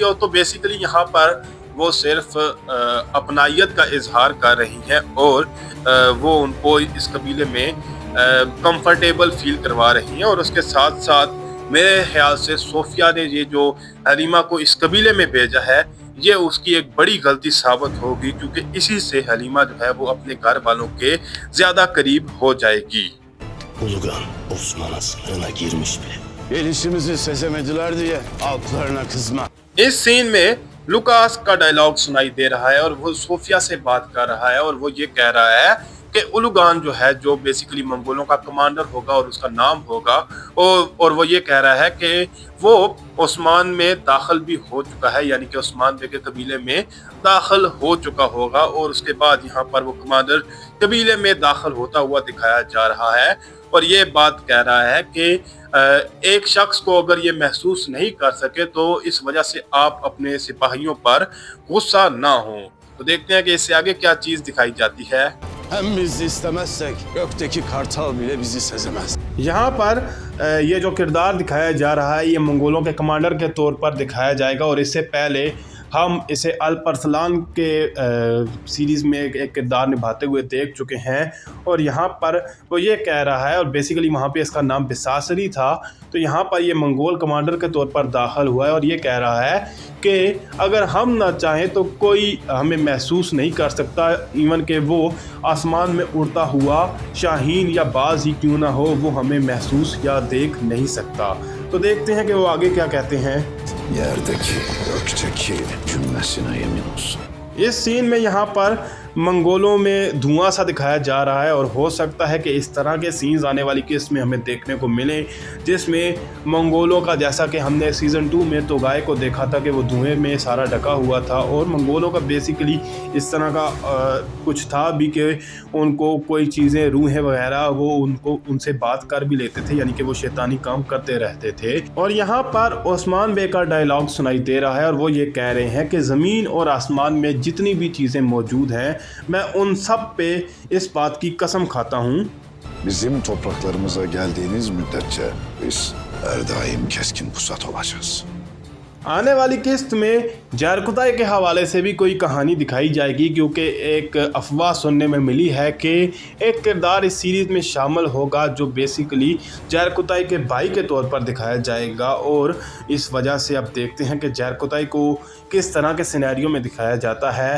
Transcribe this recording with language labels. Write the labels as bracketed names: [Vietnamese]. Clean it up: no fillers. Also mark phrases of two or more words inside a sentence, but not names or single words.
[Urdu] اور تو بیسکلی یہاں پر وہ صرف اپنائیت کا اظہار کر رہی ہیں اور وہ ان کو اس قبیلے میں [English] comfortable feel [Urdu] کروا رہی ہیں. اور اس کے ساتھ ساتھ میرے خیال سے صوفیہ نے یہ جو حلیمہ کو اس قبیلے میں بھیجا ہے یہ اس کی ایک بڑی غلطی ثابت ہوگی، کیونکہ اسی سے حلیمہ جو ہے وہ اپنے گھر والوں کے زیادہ قریب ہو جائے گی. [Turkish] Ulugan Osman'a sınırına girmiş bile. Gelişimizi sezemediler diye altlarına kızma. [Urdu] اس سین میں لوکاس کا ڈائیلاگ سنائی دے رہا ہے اور وہ صوفیہ سے بات کر رہا ہے اور وہ یہ کہہ رہا ہے کہ الوغان جو ہے جو بیسکلی منگولوں کا کمانڈر ہوگا اور اس کا نام ہوگا اور وہ یہ کہہ رہا ہے کہ وہ عثمان میں داخل بھی ہو چکا ہے، یعنی کہ عثمان بے کے قبیلے میں داخل ہو چکا ہوگا اور اس کے بعد یہاں پر وہ کمانڈر قبیلے میں داخل ہوتا ہوا دکھایا جا رہا ہے اور یہ بات کہہ رہا ہے کہ ایک شخص کو اگر یہ محسوس نہیں کر سکے تو اس وجہ سے آپ اپنے سپاہیوں پر غصہ نہ ہوں. تو دیکھتے ہیں کہ اس سے آگے کیا چیز دکھائی جاتی ہے. [Turkish] Hem biz istemezsek gökteki kartal bile bizi sezemez. [Urdu] یہاں پر یہ جو کردار دکھایا جا رہا ہے یہ منگولوں کے کمانڈر کے طور پر دکھایا جائے گا اور اس سے پہلے ہم اسے الپ ارسلان کے سیریز میں ایک کردار نبھاتے ہوئے دیکھ چکے ہیں اور یہاں پر وہ یہ کہہ رہا ہے اور بیسکلی وہاں پہ اس کا نام بساسری تھا، تو یہاں پر یہ منگول کمانڈر کے طور پر داخل ہوا ہے اور یہ کہہ رہا ہے کہ اگر ہم نہ چاہیں تو کوئی ہمیں محسوس نہیں کر سکتا، ایون کہ وہ آسمان میں اڑتا ہوا شاہین یا باز ہی کیوں نہ ہو وہ ہمیں محسوس یا دیکھ نہیں سکتا. تو دیکھتے ہیں کہ وہ آگے کیا کہتے ہیں. [Turkish] Yerdeki, gökteki cümlesine yemin olsun. [Urdu] اس سین میں یہاں پر منگولوں میں دھواں سا دکھایا جا رہا ہے اور ہو سکتا ہے کہ اس طرح کے سینز آنے والی قسط میں ہمیں دیکھنے کو ملے جس میں منگولوں کا، جیسا کہ ہم نے سیزن 2 میں تو گائے کو دیکھا تھا کہ وہ دھوئیں میں سارا ڈھکا ہوا تھا اور منگولوں کا بیسکلی اس طرح کا کچھ تھا بھی کہ ان کو کوئی چیزیں روحیں وغیرہ وہ ان کو ان سے بات کر بھی لیتے تھے، یعنی کہ وہ شیطانی کام کرتے رہتے تھے. اور یہاں پر عثمان بے کا ڈائیلاگ سنائی دے رہا ہے اور وہ یہ کہہ رہے ہیں کہ زمین اور آسمان میں جتنی بھی چیزیں موجود ہیں میں ان سب پہ اس بات کی قسم کھاتا ہوں. [Turkish] Bizim topraklarımıza geldiğiniz müddetçe biz her daim keskin pusat olacağız. [Urdu] آنے والی قسط میں جارقطائی کے حوالے سے بھی کوئی کہانی دکھائی جائے گی کیونکہ ایک افواہ سننے میں ملی ہے کہ ایک کردار اس سیریز میں شامل ہوگا جو بیسکلی جارقطائی کے بھائی کے طور پر دکھایا جائے گا اور اس وجہ سے اب دیکھتے ہیں کہ جارقطائی کو کس طرح کے سینیریو میں دکھایا جاتا ہے.